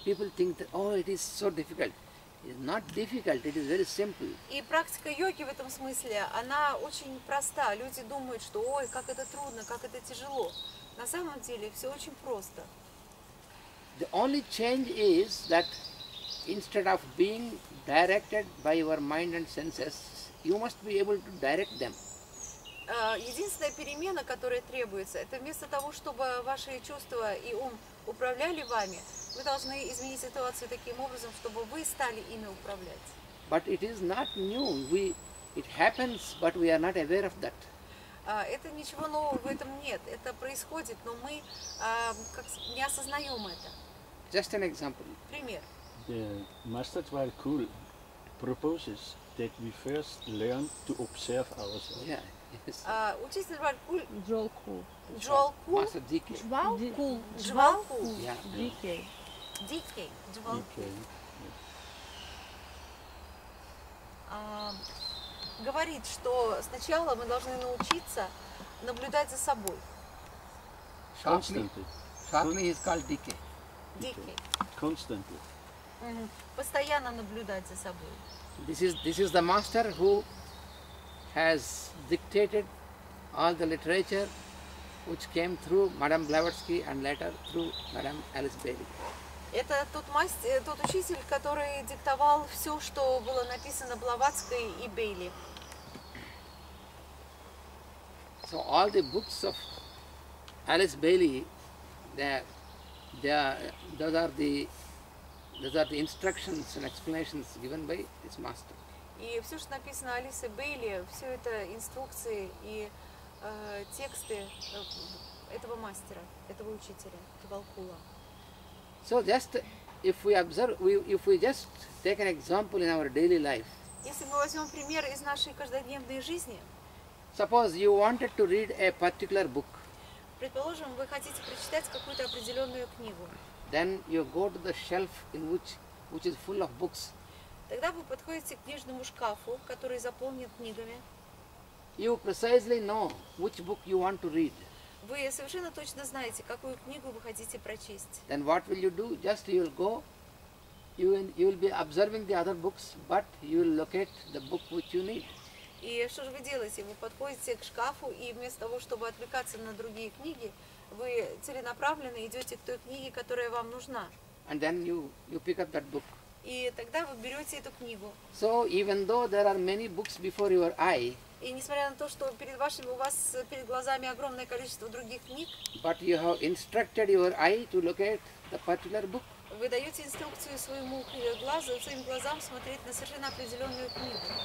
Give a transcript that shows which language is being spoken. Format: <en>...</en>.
<en>People think that, oh, it is so difficult. It is not difficult, it is very simple.</en> <ru>И практика йоги в этом смысле, она очень проста. Люди думают, что ой, как это трудно, как это тяжело. На самом деле все очень просто.</ru> <en>The only change is that instead of being directed by your mind and senses, you must be able to direct them.</en> <ru>Единственная перемена, которая требуется, это вместо того, чтобы ваши чувства и ум управляли вами, вы должны изменить ситуацию таким образом, чтобы вы стали ими управлять.</ru> <en>But it is not new. It happens, but we are not aware of that.</en> <ru>Это ничего нового в этом нет. Это происходит, но мы не осознаем это.</ru> <en>Just an example.</en> <ru>Пример.</ru> <en>The Master Dwalkul proposes that we first learn to observe ourselves. Yeah. Yes.</en> <ru>Учитель Двалкуль, Джолку. Джолку,</ru> <en>Master DK.</en> <ru>Джвалку. Джвалку,</ru> <en>Yeah.</en> <ru>Дикей. Дикей, Джвалку,</ru> <en>Okay.</en> <ru>говорит, что сначала мы должны научиться наблюдать за собой.</ru> <en>Shortly Constantly. he is called DK.</en> <ru>Дикей.</ru> <en>Constantly.</en> <ru>Постоянно наблюдать за собой.</ru> <en>This is the master who has dictated all the literature which came through Madame Blavatsky and later through Madame Alice Bailey.</en> <ru>Это тот учитель, который диктовал все, что было написано Блаватской и Бейли.</ru> <en>So all the books of Alice Bailey, those are the instructions and explanations given by this master.</en> <ru>И все, что написано Алисой Бейли, все это инструкции и тексты этого мастера, этого учителя, Двалкула.</ru> <en>So just if we just take an example in our daily life.</en> <ru>Если мы возьмем пример из нашей каждодневной жизни,</ru> <en>Suppose you wanted to read a particular book,</en> <ru>предположим, вы хотите прочитать какую-то определенную книгу,</ru> <en>then you go to the shelf in which is full of books.</en> <ru>Тогда вы подходите к книжному шкафу, который заполнен книгами.</ru> <en>You precisely know which book you want to read.</en> <ru>Вы совершенно точно знаете, какую книгу вы хотите прочесть.</ru> <en>Then what will you do? Just you will go, you will be observing the other books, but you will locate the book which you need.</en> <ru>И что же вы делаете? Вы подходите к шкафу, и вместо того, чтобы отвлекаться на другие книги, вы целенаправленно идете к той книге, которая вам нужна.</ru> <en>And then you pick up that book.</en> <ru>И тогда вы берете эту книгу.</ru> <en>So even though there are many books before your eye,</en> <ru>И несмотря на то, что у вас перед глазами огромное количество других книг,</ru> <en>but you have instructed your eye to locate the particular book.</en> <ru>вы даете инструкцию своим глазам смотреть на совершенно определенную книгу.</ru>